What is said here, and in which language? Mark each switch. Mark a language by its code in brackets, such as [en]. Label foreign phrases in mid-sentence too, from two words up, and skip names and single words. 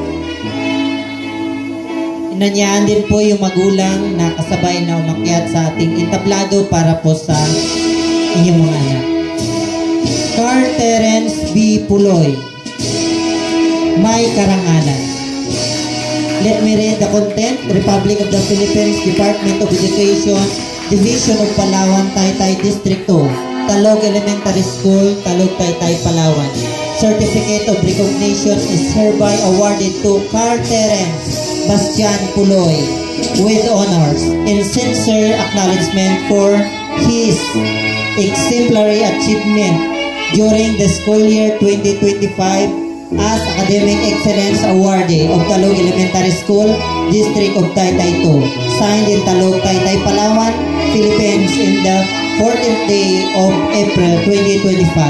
[tl] Inanyaan din po yung magulang na kasabay na umakyat sa ating entablado para po sa inyong mga anak. Carl Terence B. Puloy, may karangalan. [en] Let me read the content. Republic of the Philippines, Department of Education, Division of Palawan, Taytay District 2, Talog Elementary School, Talog, Taytay, Palawan. Certificate of Recognition is hereby awarded to Carl Terence Bastian Puloy with honors and sincere acknowledgement for his exemplary achievement during the school year 2025 as Academic Excellence Awardee of Talog Elementary School, District of Taytay 2, signed in Talog, Taytay, Palawan, Philippines in the 14th day of April 2025.